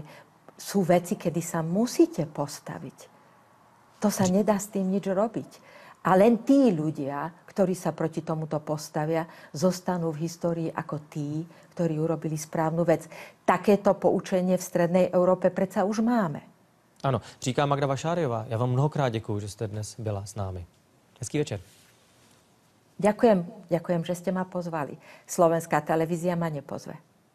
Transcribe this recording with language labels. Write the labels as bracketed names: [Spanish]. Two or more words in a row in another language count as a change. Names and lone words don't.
[Slovak] Sú veci, kedy sa musíte postaviť. To sa nedá s tým nič robiť. A len tí ľudia, ktorí sa proti tomuto postavia, zostanú v histórii ako tí, ktorí urobili správnu vec. Takéto poučenie v strednej Európe predsa už máme. [Czech] Ano, říká Magda Vašáriová. Já vám mnohokrát děkuju, že jste dnes byla s námi. Hezký večer. [Slovak] Ďakujem, že ste ma pozvali. Slovenská televízia ma nepozve.